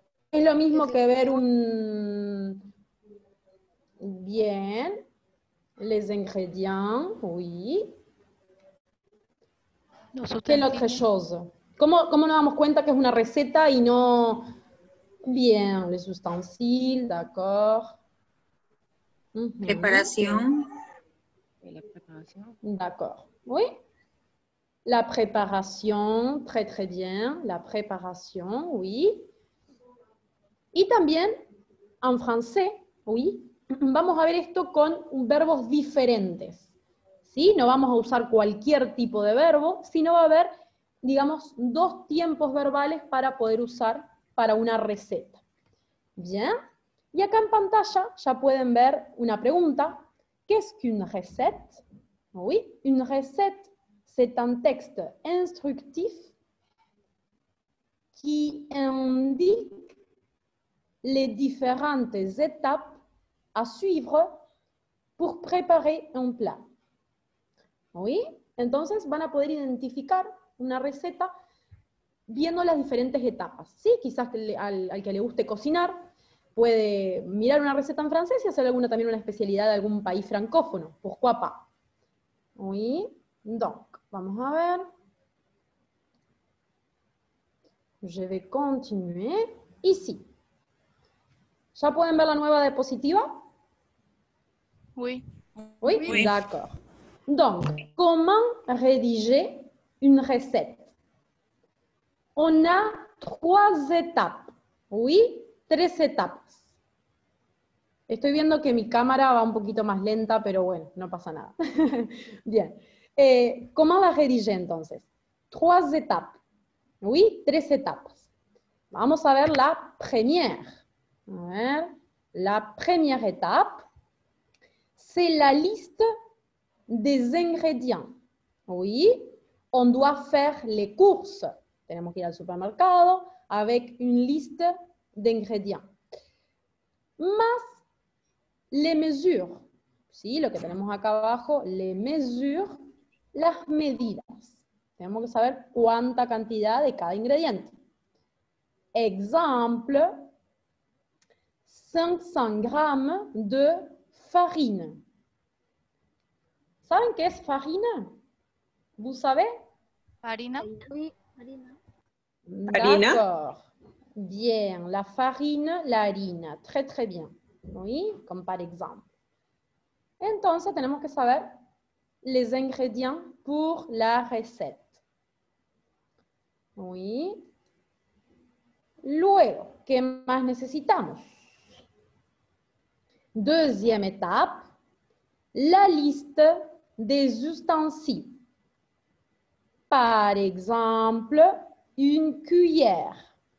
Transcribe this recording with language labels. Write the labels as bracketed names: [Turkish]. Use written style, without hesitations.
[Spanish] Es lo mismo que ver un... Bien. [French] Les ingrédients, oui. [Spanish] ¿Qué otra cosa? ¿Cómo nos damos cuenta que es una receta y no... [French] Bien, les ustensiles, d'accord. [Spanish] Preparación. La preparación. [French] D'accord, oui. [Spanish] La preparación, [French] très très bien. [Spanish] La preparación, oui. Y también, en francés, oui, vamos a ver esto con verbos diferentes. ¿Sí? No vamos a usar cualquier tipo de verbo, sino va a haber, digamos, dos tiempos verbales para poder usar para una receta. Bien. Y acá en pantalla ya pueden ver una pregunta. [French] Qu'est-ce qu'une recette? Oui, une recette, c'est un texte instructif qui indique les différentes étapes à suivre pour préparer un plat. [Spanish] Oui, entonces van a poder identificar una receta viendo las diferentes etapas. ¿Sí? Quizás al que le guste cocinar puede mirar una receta en francés y hacer también una especialidad de algún país francófono. [French] Pourquoi pas? Oui, donc, [Spanish] vamos a ver. [French] Je vais continuer. Ici. [Spanish] ¿Ya pueden ver la nueva diapositiva? [French] Oui. Oui, oui. D'accord. Donc, comment rédiger une recette? On a 3 étapes. Oui, [Spanish] 3 etapas. Estoy viendo que mi cámara va un poquito más lenta, pero bueno, no pasa nada. Bien. ¿Cómo la rédiger entonces? [French] 3 étapes. Oui, [Spanish] 3 etapas. Vamos a ver [French] la première. [Spanish] A ver, [French] la première étape, c'est la liste des ingrédients. Oui, on doit faire les courses. [Spanish] Tenemos que ir al supermercado [French] avec une liste d'ingrédients. [Spanish] Más [French] les mesures. [Spanish] ¿sí? Lo que tenemos acá abajo, [French] les mesures, [Spanish] las medidas. Tenemos que saber cuánta cantidad de cada ingrediente. [French] Exemple, 500 grammes de farine. [Spanish] ¿Saben qué es farina? [French] ¿Vous savez? [Spanish] Harina. Harina. [French] D'accord. Bien, la farine, [Spanish] la harina. [French] Très, très bien. Oui, comme par exemple. [Spanish] Entonces, tenemos que saber [French] les ingrédients pour la recette. Oui. [Spanish] Luego, ¿qué más necesitamos? [French] Deuxième étape, la liste des ustensiles. Par exemple, une cuillère.